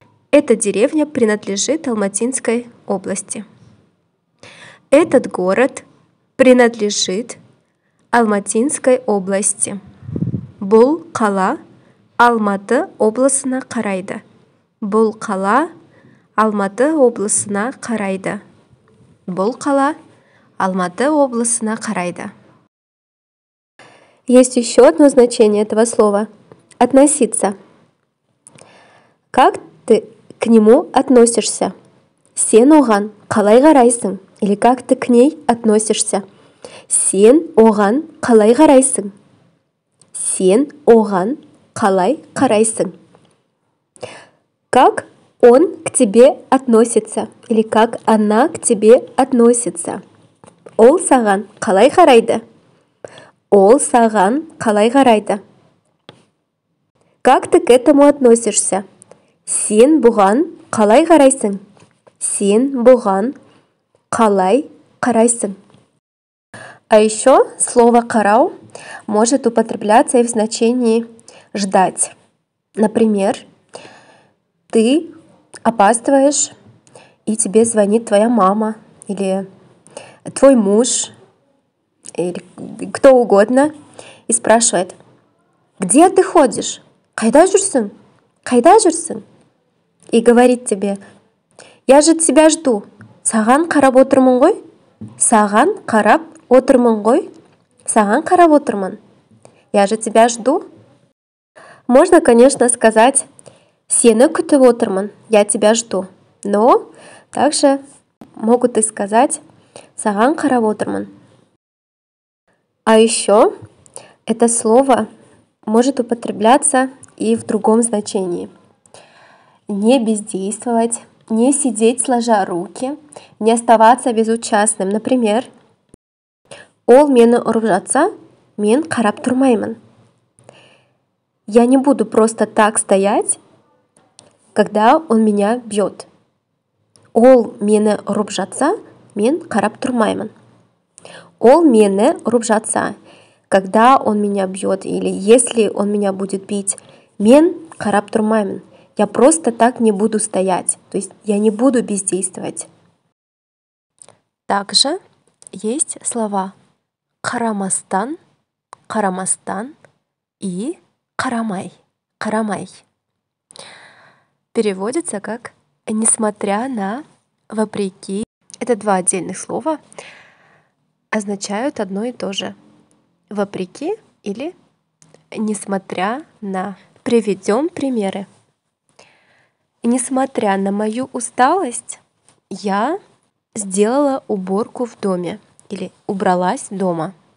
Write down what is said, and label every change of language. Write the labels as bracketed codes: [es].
[ru] Эта деревня принадлежит Алматинской области. Этот город принадлежит Алматинской области. [kk] Бұл қала Алматы облысына қарайды. Бұл қала Алматы облысына қарайды. Бұл қала Алматы облысына қарайды. [ru] Есть еще одно значение этого слова – относиться. Как ты к нему относишься? [kk] Сен оған қалай қарайсың? [ru] Или как ты к ней относишься? [kk] Сен оған қалай қарайсың? Сен оған қалай қарайсың? [ru] Как он к тебе относится? Или как она к тебе относится? [kk] Ол саған қалай қарайды? Ол саған қалай қарайды? [ru] Как ты к этому относишься? [kk] Сен бұған қалай қарайсың? Сен бұған қалай қарайсың? [ru] А еще слово «қарау» может употребляться и в значении «ждать». Например, ты опаздываешь, и тебе звонит твоя мама, или твой муж, или кто угодно, и спрашивает: «Где ты ходишь? [kk] Қайда жүрсің? Қайда жүрсің?» [ru] И говорит тебе: «Я же тебя жду. [kk] Саған қарап отырмын ғой? Саған қарап отырмын ғой? Саған қарап отырмын. [ru] Я же тебя жду». Можно, конечно, сказать: [kk] «Сені күтіп отырмын. [ru] Я тебя жду». Но также могут и сказать: [kk] «Саған қарап отырмын». [ru] А еще это слово может употребляться и в другом значении. Не бездействовать, не сидеть сложа руки, не оставаться безучастным. [kk] Например, «Ол мені ұрып жатса, мен қарап тұрмаймын». [ru] Я не буду просто так стоять, когда он меня бьет. [kk] Ол мені ұрып жатса, мен қарап тұрмаймын. Ол мені ұрып жатса, [ru] когда он меня бьет, или если он меня будет бить, [kk] мен қарап тұрмаймын. [ru] Я просто так не буду стоять, то есть я не буду бездействовать. Также есть слова «қарамастан», «қарамастан» и «қарамай», «қарамай». Переводится как «несмотря на», «вопреки». Это два отдельных слова, означают одно и то же. «Вопреки» или «несмотря на». Приведем примеры. Несмотря на мою усталость, я сделала уборку в доме или убралась дома.